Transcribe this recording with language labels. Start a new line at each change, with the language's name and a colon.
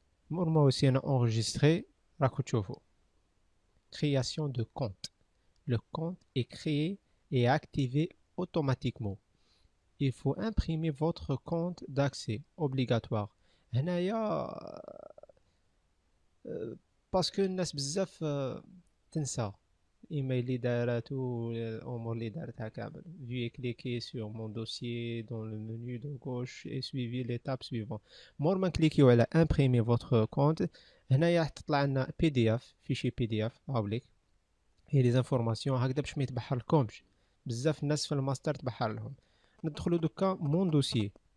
Arabic: مور ما وسينا اونغيجيستري راكم تشوفوا
French: création de compte. Le compte est créé et activé automatiquement. Il faut imprimer votre compte d'accès obligatoire.
Arabic: هنايا باسكو الناس بزاف تنسى الايميل اللي داراتو الامور اللي دارتها كامل.
French: Veuillez cliquer sur mon dossier dans le menu de gauche et suivez l'étape suivante.
Arabic: مور ما نكليكيو على
French: imprimer votre compte
Arabic: هنايا راح تطلع لنا بي دي اف فيشي بي دي اف هاوليك هي لي زانفورماسيون هكذا باش ما يتبحر لكمش. بزاف الناس في الماستر تبحر لهم. ندخلوا دوكا
French: مون دوسيي.